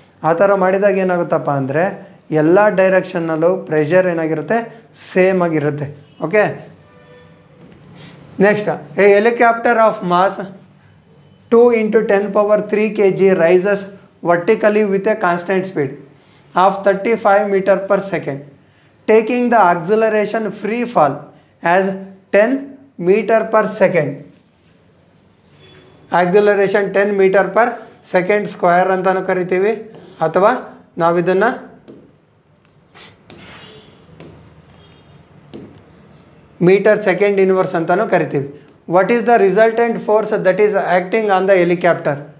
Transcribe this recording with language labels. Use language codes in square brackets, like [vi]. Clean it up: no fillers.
[kn] ಆ ಥರ ಮಾಡಿದಾಗ ಏನಾಗುತ್ತಪ್ಪ ಅಂದರೆ ಎಲ್ಲ ಡೈರೆಕ್ಷನ್ನಲ್ಲೂ ಪ್ರೆಷರ್ ಏನಾಗಿರುತ್ತೆ, ಸೇಮ್ ಆಗಿರುತ್ತೆ. [en] Okay, next, a helicopter of mass 2 × 10³ kg rises vertically with a constant speed of 35 m/s. taking the acceleration free fall as 10 m/s. [kn] acceleration 10 m/s square ಅಂತಲೂ ಕರಿತೀವಿ, ಅಥವಾ ನಾವಿದನ್ನು m/s ಇನ್ವರ್ಸ್ ಅಂತಲೂ ಕರಿತೀವಿ. [en] What is the resultant force that is acting on the helicopter.